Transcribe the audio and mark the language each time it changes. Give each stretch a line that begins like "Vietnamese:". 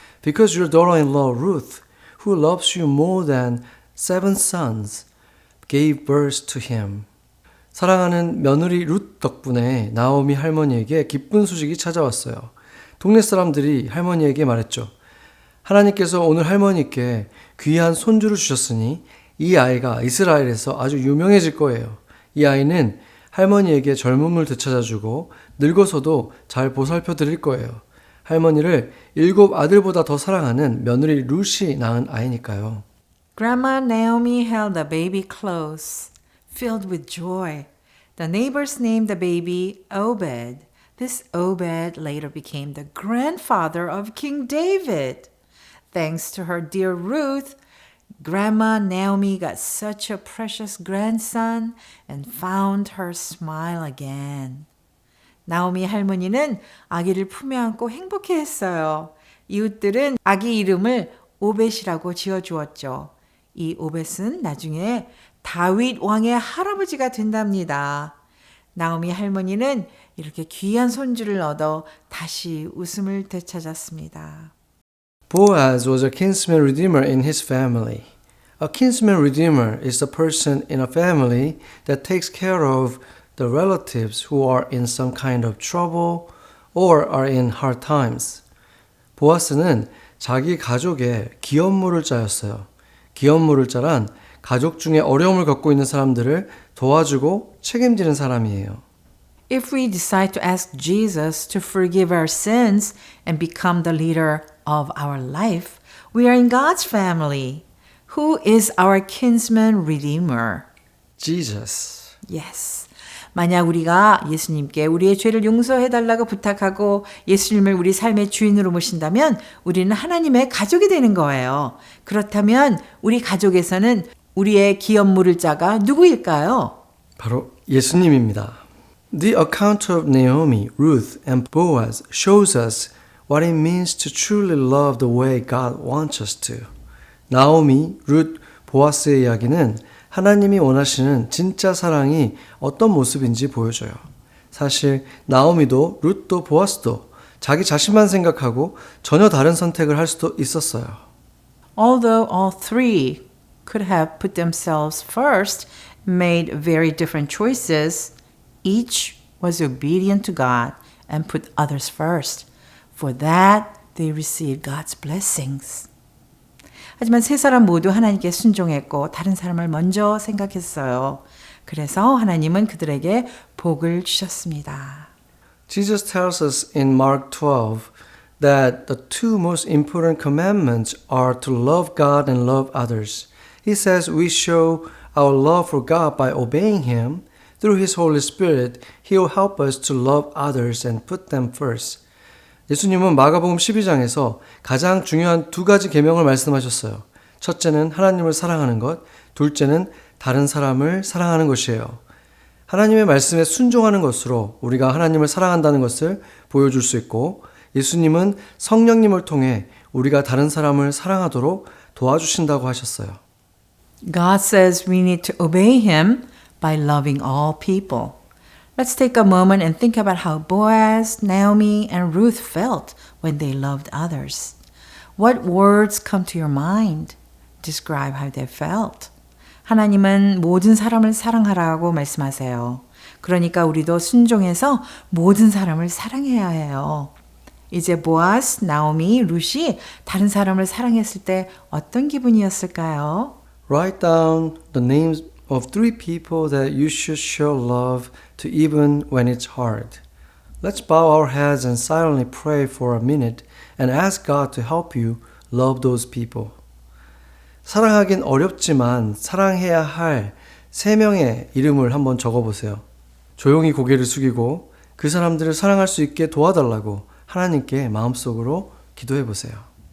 English: Because your daughter-in-law Ruth, who loves you more than 7 sons, gave birth to him.
Korean: 사랑하는 며느리 룻 덕분에 나오미 할머니에게 기쁜 소식이 찾아왔어요. 동네 사람들이 할머니에게 말했죠. 하나님께서 오늘 할머니께 귀한 손주를 주셨으니 이 아이가 이스라엘에서 아주 유명해질 거예요. 이 아이는 할머니에게 젊음을 되찾아주고 늙어서도 잘 보살펴 드릴 거예요. 할머니를 7 아들보다 더 사랑하는 며느리 룻이 낳은 아이니까요.
English: Grandma Naomi held the baby close, filled with joy. The neighbors named the baby Obed. This Obed later became the grandfather of King David. Thanks to her dear Ruth, Grandma Naomi got such a precious grandson and found her smile again.
Korean: 나오미 할머니는 아기를 품에 안고 행복해했어요. 이웃들은 아기 이름을 오벳이라고 지어주었죠. 이 오벳은 나중에 다윗 왕의 할아버지가 된답니다. 나오미 할머니는 이렇게 귀한 손주를 얻어 다시 웃음을 되찾았습니다.
English: Boaz was a kinsman redeemer in his family. A kinsman redeemer is a person in a family that takes care of the relatives who are in some kind of trouble or are in hard times.
Korean: 보아스는 자기 가족의 기업물을 짜였어요. 기업물을 짜란 가족 중에 어려움을 겪고 있는 사람들을 도와주고 책임지는 사람이에요.
English: If we decide to ask Jesus to forgive our sins and become the leader of our life, We are in God's family. Who is our kinsman redeemer? Jesus. Yes.
Korean: 만약 우리가 예수님께 우리의 죄를 용서해달라고 부탁하고 예수님을 우리 삶의 주인으로 모신다면 우리는 하나님의 가족이 되는 거예요. 그렇다면 우리 가족에서는 우리의 기업 물을 자가 누구일까요? 바로 예수님입니다.
English: The account of Naomi, Ruth, and Boaz shows us what it means to truly love the way God wants us to.
Korean: 나오미, 룻, 보아스의 이야기는 하나님이 원하시는 진짜 사랑이 어떤 모습인지 보여줘요. 사실 나오미도 룻도 보아스도 자기 자신만 생각하고 전혀 다른 선택을 할 수도 있었어요.
English: Although all three could have put themselves first, made very different choices, each was obedient to God and put others first. For that, they received God's blessings.
Korean: 하지만 세 사람 모두 하나님께 순종했고 다른 사람을 먼저 생각했어요. 그래서 하나님은 그들에게 복을 주셨습니다.
English: Jesus tells us in Mark 12 that the two most important commandments are to love God and love others. He says we show our love for God by obeying Him. Through His Holy Spirit, He will help us to love others and put them first.
Korean: 예수님은 마가복음 12장에서 가장 중요한 두 가지 계명을 말씀하셨어요. 첫째는 하나님을 사랑하는 것, 둘째는 다른 사람을 사랑하는 것이에요. 하나님의 말씀에 순종하는 것으로 우리가 하나님을 사랑한다는 것을 보여줄 수 있고 예수님은 성령님을 통해 우리가 다른 사람을 사랑하도록 도와주신다고 하셨어요.
English: God says we need to obey Him by loving all people. Let's take a moment and think about how Boaz, Naomi, and Ruth felt when they loved others. What words come to your mind? Describe how they felt.
Korean: 하나님은 모든 사람을 사랑하라고 말씀하세요. 그러니까 우리도 순종해서 모든 사람을 사랑해야 해요. 이제 보아스, 나오미, 룻이 다른 사람을 사랑했을 때 어떤 기분이었을까요?
English: Write down the names of 3 people that you should show love to even when it's hard. Let's bow our heads and silently pray for a minute and ask God to help you love those people.
Korean: 사랑하긴 어렵지만 사랑해야 할 3명의 이름을 한번 적어보세요. 조용히 고개를 숙이고 그 사람들을 사랑할 수 있게 도와달라고 하나님께 마음속으로 기도해보세요.